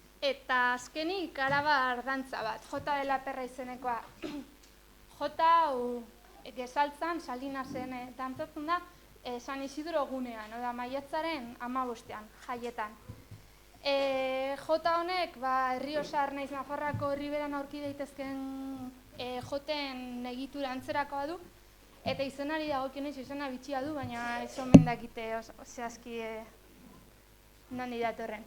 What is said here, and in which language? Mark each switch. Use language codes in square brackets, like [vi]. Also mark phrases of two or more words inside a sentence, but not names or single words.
[eu] Eta azkenik arabar dantza bat, Jota de la Perra izenekoa. Jota hau Gezaltzan, Salinasen dantzatzen da, San Isidro gunean, oda maiatzaren 15ean, jaietan. Jota honek, Errioxar naiz Nafarroako herriberan aurki daitezken joten egitura antzerakoa du, eta izenari dagokionez izena bitxia du, baina ez omen dakite zehazki nondi datorren.